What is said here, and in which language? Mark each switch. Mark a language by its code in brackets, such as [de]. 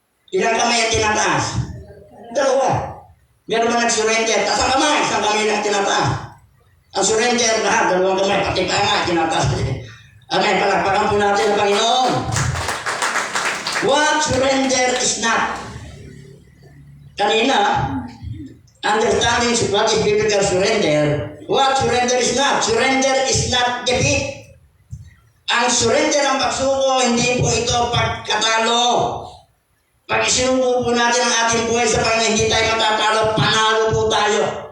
[tl] Ilang kamay ang tinataas? Dalawa. Meron bang nag-surrender, taas ang kamay, isang kamay lang tinataas? Ang surrender lahat, dalawang kamay, pati pa nga, tinataas. Amen, palakpakan po natin ang Panginoon. [en] What surrender is not. Kanina, understanding what is biblical surrender, what surrender is not. Surrender is not defeat. [tl] Ang surrender ng pagsuko, hindi po ito pagkatalo. Pag isinuko po natin ang ating buhay sa Panginoon, hindi tayo matatalo, panalo po tayo.